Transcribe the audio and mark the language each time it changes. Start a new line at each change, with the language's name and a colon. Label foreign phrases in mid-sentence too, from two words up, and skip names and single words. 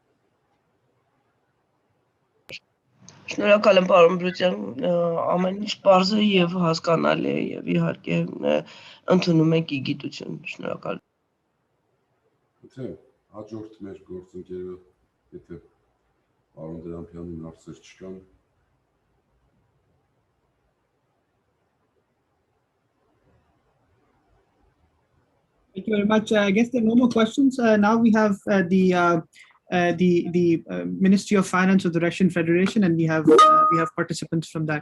Armenian: Շնորհակալ եմ պարոն Բրուտյան, ամեն ինչ պարզ է եւ հասկանալի է եւ իհարկե ընդունում ենք ի գիտություն։ Շնորհակալ։ Եթե հաջորդ մեր գործընկերը, եթե պարոն Դրամփյանին հարցեր չկան,
English: Thank you very much. I guess there are no more questions. Now we have the Ministry of Finance of the Russian Federation, and we have participants from that.